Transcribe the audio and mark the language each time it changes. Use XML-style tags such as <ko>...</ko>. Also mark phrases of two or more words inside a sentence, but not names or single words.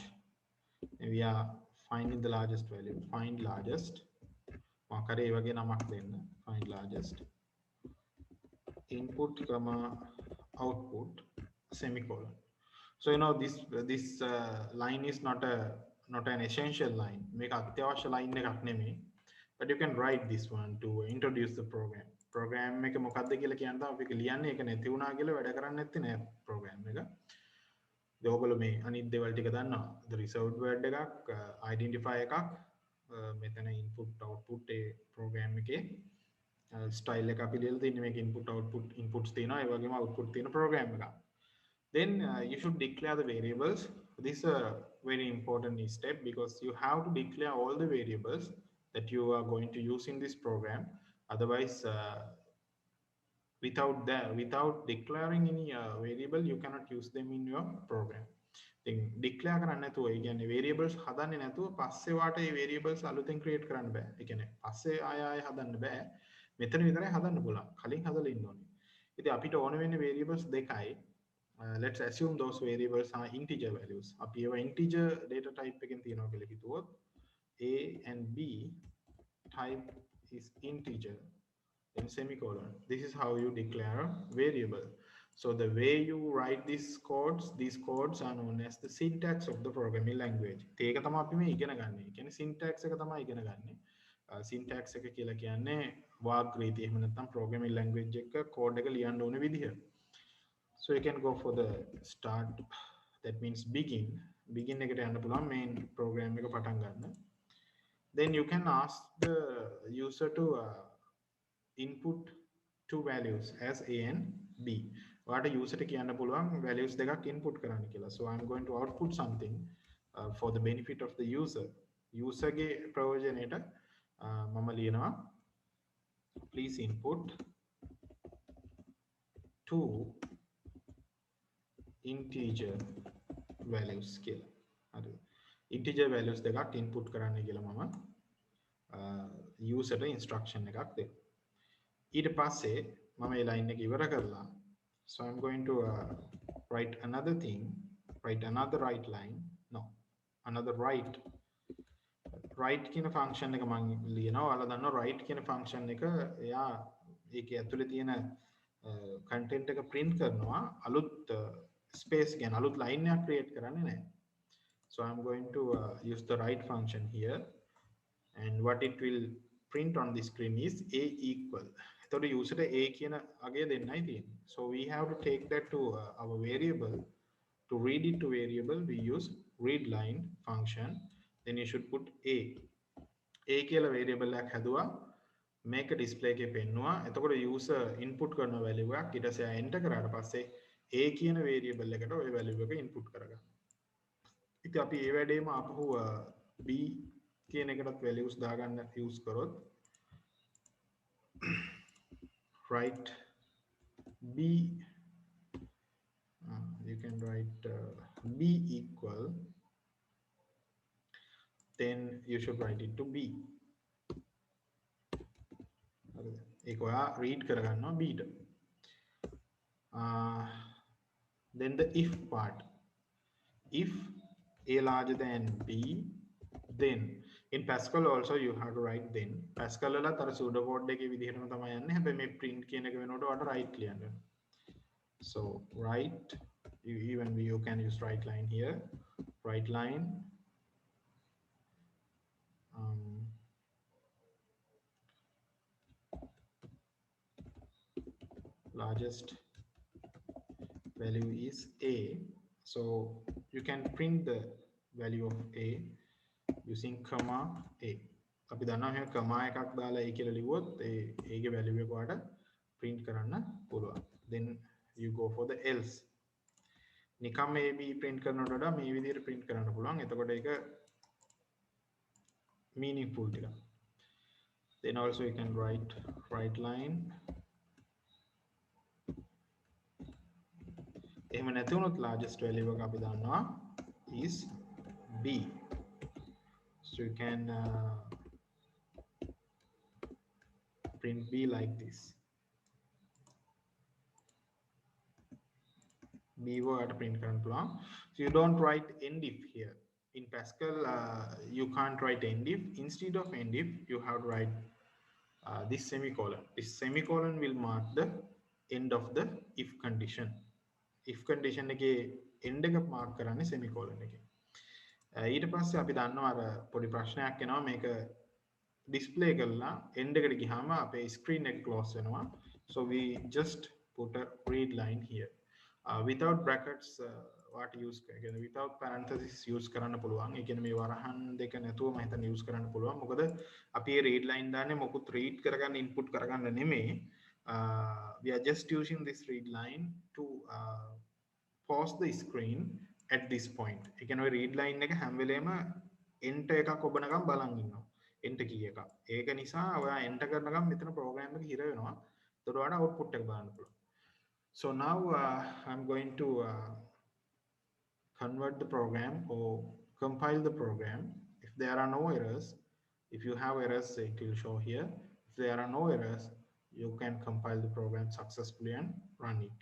<en>We are finding the largest value. Find largest. Find largest. Input comma output semicolon. So this line is not an essential line.</en> <si>Make අත්‍යවශ්‍ය line එකක් නෙමෙයි.</si> <en>But you can write this one to introduce the program.</en> <si>Program එක මොකක්ද කියලා කියන්න තමයි අපි ලියන්නේ. ඒක නැති වුණා කියලා වැඩ කරන්නේ නැත්තේ නෑ program එක. ඔයගොල්ලෝ මේ අනිත් දේවල් ටික දන්නවා.</si> <en>The reserved word</en> <si>එකක්, identify එකක්, මෙතන input output ඒ program එකේ style එක අපි ලියලා තියෙන්නේ මේක</si> <en>input output inputs</en> <si>තියෙනවා ඒ වගේම output තියෙන program එකක්.</si> <en>Then you should declare the variables. This is a very important step because you have to declare all the variables that you are going to use in this program. Otherwise, without declaring any variable, you cannot use them in your program. Then declare</en> <si>කරන්න නැතුව ඒ කියන්නේ variables හදන්නේ නැතුව පස්සේ වාට ඒ variables අලුතෙන් create කරන්න බෑ. ඒ කියන්නේ පස්සේ ආය හදන්න බෑ. මෙතන විතරයි හදන්න පුළුවන්. කලින් හදලා ඉන්න ඕනේ. ඉතින් අපිට ඕන වෙන්නේ variables දෙකයි.</si> <en>Let's assume those variables are integer values.</en> <si>අපි ඒවා</si> <en>integer data type</en> <si>එකෙන් තියනවා කියලා හිතුවොත්</si> <en>a and b type is integer then semicolon. This is how you declare a variable. So the way you write these codes are known as the syntax of the programming language.</en> <si>ඒක තමයි අපි මේ ඉගෙන ගන්න. ඒ කියන්නේ syntax එක තමයි ඉගෙන ගන්න. Syntax එක කියලා කියන්නේ වාග් රීතිය. එහෙම නැත්නම්</si> <en>programming language</en> <si>එක code එක ලියන්න ඕන විදිහ.</si> <en>So you can go for the start, that means begin</en> <si>එකට යන්න පුළුවන්</si> <en>main program</en> <si>එක පටන් ගන්න.</si> <en>Then you can ask the user to input two values as a and b.</en> <si>ඔයාට user ට කියන්න පුළුවන් values දෙකක් input කරන්න කියලා.</si> <en>So I'm going to output something for the benefit of the user.</en> <si>User ගේ ප්‍රයෝජනයට මම ලියනවා</si> <en>please input two integer values</en> <si>කියලා. හරි.</si> <en>integer values</en> <si>දෙකක් input කරන්න කියලා මම user ට instruction එකක් දෙනවා. ඊට පස්සේ මම මේ</si> <en>line</en> <si>එක ඉවර කරලා</si> <en>so I'm going to write another thing, write another write line. No, another write</en> <si>කියන function එක මම ලියනවා. ඔයාලා දන්නවා write කියන function එක එයා ඒකේ ඇතුලේ තියෙන content එක print කරනවා අලුත්</si> <en>space again</en> <si>අලුත් line එකක් create කරන්නේ නැහැ.</si> <en>So I'm going to use the write function here and what it will print on the screen is a equal.</en> <si>එතකොට user a කියන අගය දෙන්නයි තියෙන්නේ.</si> <en>So we have to take that to our variable. To read it to variable we use read line function. Then you should put a</en> <si>කියලා variable එකක් හැදුවා. මේක display එකේ පෙන්නුවා. එතකොට user input කරන value එකක් ඊට පස්සේ enter කරාට පස්සේ a කියන variable එකට ওই value එක input කරගන්න. ඉතින් අපි ඒ වැඩේම ආපහු b කියන එකටත් values දාගන්න use කරොත්</si> <en>write b you can write b equal then you should write it to b.</en> <si>ඒක ඔයා read කරගන්නවා b ට.</si> <en>Then the if part. If a larger than b, then in Pascal also you have to write then.</en> <si>Pascal වල තර pseudocode එකේ විදිහටම තමයි යන්නේ. හැබැයි මේ print කියන එක වෙනකොට ඔයාලට write ලියන්න.</si> <en>So write you can use write line here. Write line largest value is a. So you can print the value of a using comma a.</en> <si>අපි දන්නවා මේ comma එකක් දාලා a කියලා ලිව්වොත් ඒ a ගේ value එක ඔයාලට print කරන්න පුළුවන්.</si> <en>Then you go for the else.</en> <si>නිකම් a b print කරනවට වඩා මේ විදිහට print කරන්න පුළුවන්. එතකොට ඒක meaningful ටිකක්.</si> <en>Then also you can write line.</en> <si>එහෙම නැති වුණොත් largest value එක අපි දන්නවා</si> <en>is b. So you can print b like this.</en> <si>b B word print කරන්න පුළුවන්.</si> <en>So you don't write end if here. In Pascal, you can't write end if. Instead of end if, you have to write this semicolon. This semicolon will mark the end of the if condition. If condition</en> <si>එකේ end එක mark කරන්නේ semicolon එකේ. ඊට පස්සේ අපි දන්නවා අර පොඩි ප්‍රශ්නයක් එනවා මේක display කරලා end එකට ගියාම අපේ screen එක close වෙනවා.</si> <en>So we just put a read line here. Without brackets what use කරගෙන without parenthesis use</en> <si>කරන්න පුළුවන්. ඒ කියන්නේ මේ වරහන් දෙක නැතුව මම හිතන්නේ use කරන්න පුළුවන්. මොකද අපි මේ</si> <en>read line</en> <si>දාන්නේ මොකුත් read කරගන්න input කරගන්න නෙමෙයි.</si> <en>We are just using this read line to pause the screen at this point.</en> <si>ඒ කියන්නේ ඔය</si> <en>read line</en> <si>එක හැම වෙලේම enter එකක් ඔබනකම් බලන් ඉන්නවා.</si> <en>enter key</en> <si>එක. ඒක නිසා ඔයා enter කරනකම් මෙතන program එක හිර වෙනවා. එතකොට ඔයාලට output එක බලන්න පුළුවන්.</si> <en>So now I'm going to convert the program or compile the program. If there are no errors, if you have errors, it will show here. If there are no errors, you can compile the program successfully and run it.</en>